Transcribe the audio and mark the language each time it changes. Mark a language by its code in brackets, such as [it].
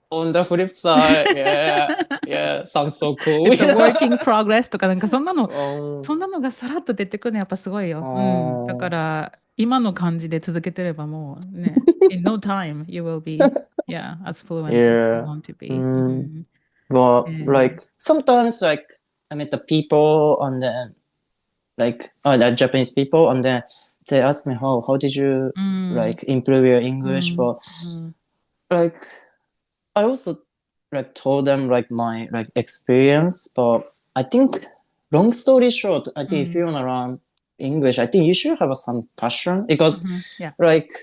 [en] On the flip side, yeah, sounds so cool. [ja] It's a work in progress とかなんかそんなのがさらっと出てくるのやっぱすごいよ。 [en] だから今の感じで続けてればもうね、 in no time you will be, as fluent as you want to be. But like sometimes like I met the people and then like the Japanese people and then they ask me how did you like improve your English, but like I also like told them like my like experience, but I think long story short, I think if you want to learn English, I think you should have some passion because like